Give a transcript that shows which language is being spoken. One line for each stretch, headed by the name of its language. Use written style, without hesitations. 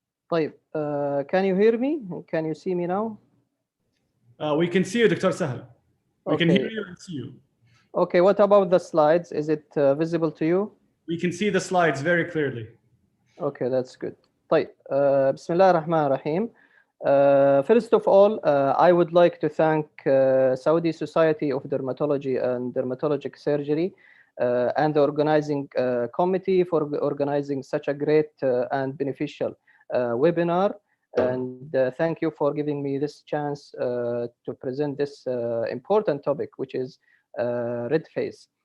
Arabic: طيب,
English: can you hear me? Can you see me now? We can see you, Dr. Sahel. We can hear you and see you. Okay, what about the slides? Is it visible to you? We can see the slides very clearly. Okay, that's good.
Arabic: طيب, بسم الله الرحمن الرحيم.
English: First of all, I would like to thank Saudi Society of Dermatology and Dermatologic Surgery and the organizing committee for organizing such a great and beneficial webinar. And thank you for giving me this chance to present this important topic, which is red face.